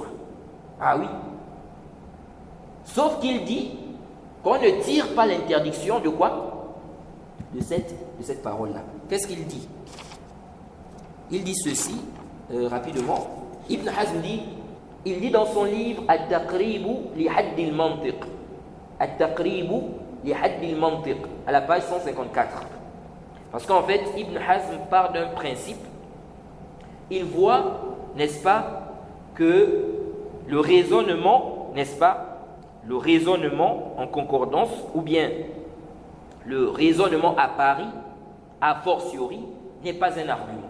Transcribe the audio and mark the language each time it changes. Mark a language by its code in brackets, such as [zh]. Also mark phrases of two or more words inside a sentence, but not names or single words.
[fr] Ah oui. Sauf qu'il dit qu'on ne tire pas l'interdiction de quoi? De cette parole-là. Qu'est-ce qu'il dit? Il dit ceci, rapidement. Ibn Hazm dit, il dit dans son livre At-Taqribu li Hadd al-Mantiq. At-Taqribu li Hadd al-Mantiq, à la page 154. Parce qu'en fait, Ibn Hazm part d'un principe. Il voit, n'est-ce pas, que le raisonnement, n'est-ce pas, le raisonnement en concordance, ou bien le raisonnement à pari, [la] a fortiori, [fr] n'est pas un argument.